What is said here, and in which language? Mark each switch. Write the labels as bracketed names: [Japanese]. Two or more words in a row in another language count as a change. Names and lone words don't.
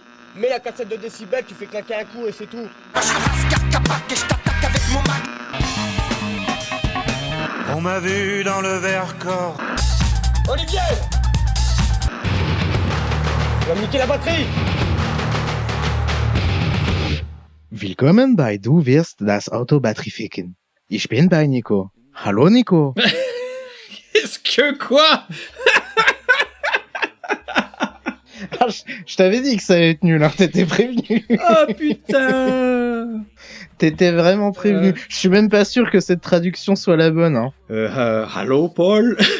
[French] Mets la cassette de décibels, tu fais claquer un coup et c'est tout. On m'a vu dans le Vercors. Olivier! Tu vas me niquer la batterie! [German] Willkommen bei Du wirst das Auto Batterie ficken. Ich bin bei Nico. Hallo Nico. [French] Est-ce que quoi? Ah, je t'avais dit que ça allait être nul, hein. T'étais prévenu. Oh putain. T'étais vraiment prévenu. Je suis même pas sûr que cette traduction soit la bonne, hein. Allô Paul?